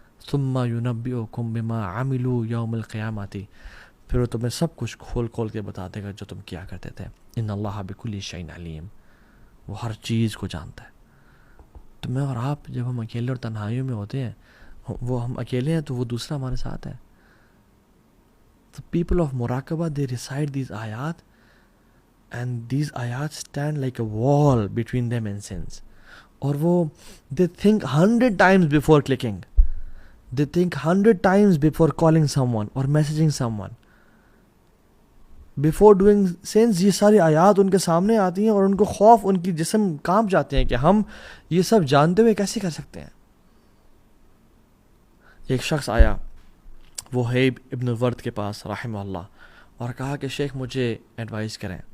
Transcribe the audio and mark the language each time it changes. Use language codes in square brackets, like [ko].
[ar] ثم ينبئكم بما عملوا يوم القيامة، [ur] پھر وہ تمہیں سب کچھ کھول کھول کے بتا دے گا جو تم کیا کرتے تھے. [ar] ان اللہ بكل شيء علیم، [ur] وہ ہر چیز کو جانتا ہے. تو میں اور آپ جب ہم اکیلے اور تنہائیوں میں ہوتے ہیں، وہ ہم اکیلے ہیں تو وہ دوسرا ہمارے ساتھ ہے. [en] The people of Muraqabah, they recite these ayat, and these ayat stand like a wall between them and sins. [ur] اور وہ [en] they think 100 times before clicking. They think 100 times before calling someone or messaging someone. Before doing sins، [ur] یہ ساری آیات ان کے سامنے آتی ہیں اور ان کو خوف، ان کی جسم کانپ جاتے ہیں کہ ہم یہ سب جانتے ہوئے کیسے کر سکتے ہیں. ایک شخص آیا وہیب ابن ورد کے پاس رحمہ اللہ اور کہا کہ شیخ مجھے ایڈوائز کریں.